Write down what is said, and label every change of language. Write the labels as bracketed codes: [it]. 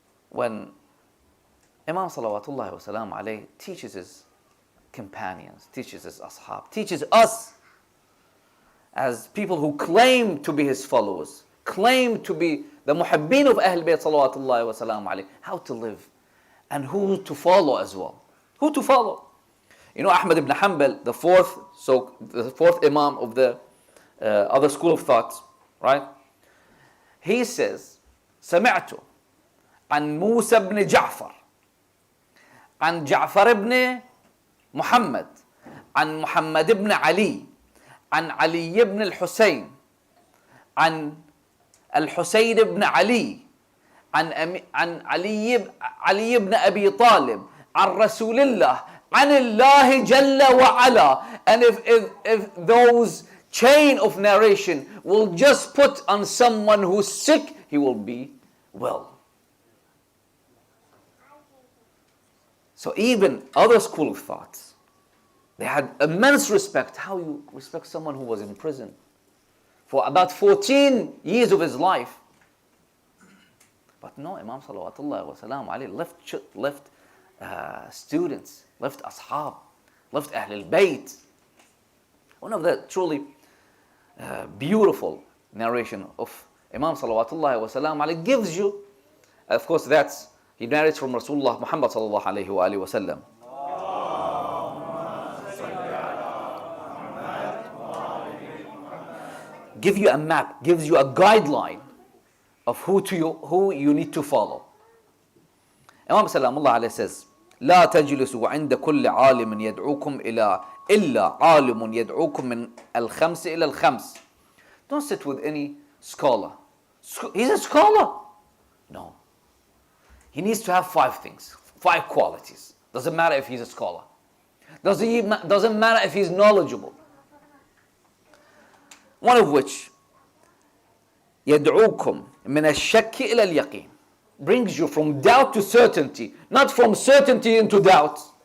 [en] When Imam salawatullahi wa salam alayhi teaches his companions, teaches his ashab, teaches us as people who claim to be his followers, claim to be the muhibbeen of Ahl Bayt salawatullahi wa salam alayhi, how to live and who to follow as well. Who to follow? Ahmad ibn Hanbal, the fourth Imam of the other school of thought, right? [ar] He says, سمعت عن موسى بن جعفر عن جعفر بن محمد عن محمد بن علي عن علي بن الحسين عن الحسين بن علي عن علي بن أبي طالب عن رسول الله عن الله جل وعلا. [en] And if those chain of narration will just put on someone who's sick, he will be well. So even other school of thoughts, they had immense respect. How you respect someone who was in prison for about 14 years of his life? But no, Imam Salawatullah wa salam alayhi left students, left ashab, left Ahl al-Bayt. One of the truly beautiful narration of Imam Salawatullah wa salam alayhi gives you, of course that's, he narrates from Rasulullah Muhammad sallallahu alayhi wa alihi wa sallam. Give you a map, gives you a guideline of who you need to follow. Imam Salamullah alayhi says, [ar] لا تجلسوا عند كل عالم يدعوكم إلا عالم يدعوكم من الخمس إلى الخمس. [en] Don't sit with any scholar. He's a scholar. No. He needs to have 5 things, 5 qualities. Doesn't matter if he's a scholar. Doesn't matter if he's knowledgeable. One of which, [ar] يدعوكم من الشك إلى اليقين, [en] brings you from doubt to certainty, not from certainty into doubt.